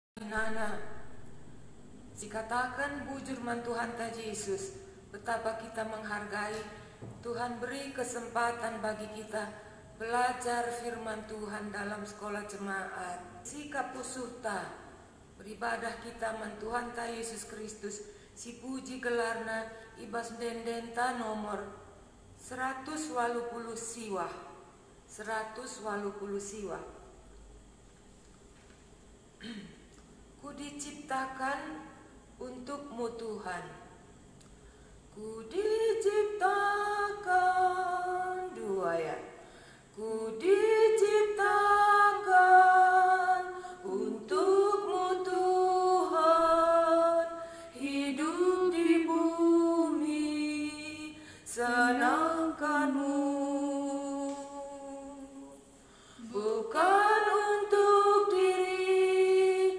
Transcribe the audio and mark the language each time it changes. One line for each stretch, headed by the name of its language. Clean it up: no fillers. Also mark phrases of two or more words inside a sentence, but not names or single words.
Batak Karo: nana. Dikatakan bujur man Tuhan ta Yesus,
Indonesian: betapa kita menghargai Tuhan beri kesempatan bagi kita belajar firman Tuhan dalam sekolah jemaat.
Batak Karo: Sikap usuhta beribadah kita man Tuhan ta Yesus Kristus, si puji gelarna ibas dendenta nomor 180 siwa.
Indonesian: 180 siwa. Ku diciptakan untukmu Tuhan. Ku diciptakan, dua ya. Ku diciptakan untukmu Tuhan, hidup di bumi senangkanmu, bukan untuk diri.